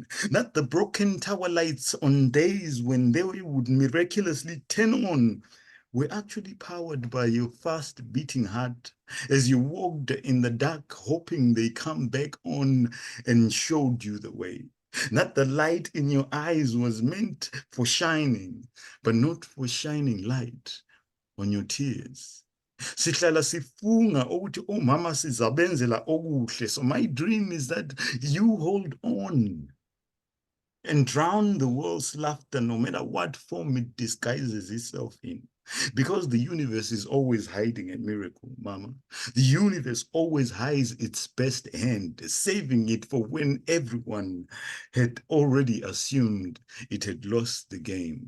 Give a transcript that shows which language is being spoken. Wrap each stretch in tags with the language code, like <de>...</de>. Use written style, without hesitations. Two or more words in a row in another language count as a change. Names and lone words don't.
<en>That the broken tower lights on days when they would miraculously turn on were actually powered by your fast beating heart as you walked in the dark, hoping they come back on and showed you the way. That the light in your eyes was meant for shining, but not for shining light on your tears.</en> <nd>Sihlala sifunga ukuthi omama sizabenzela okuhle.</nd> <en>So my dream is that you hold on and drown the world's laughter no matter what form it disguises itself in. Because the universe is always hiding a miracle, Mama. The universe always hides its best hand, saving it for when everyone had already assumed it had lost the game.</en>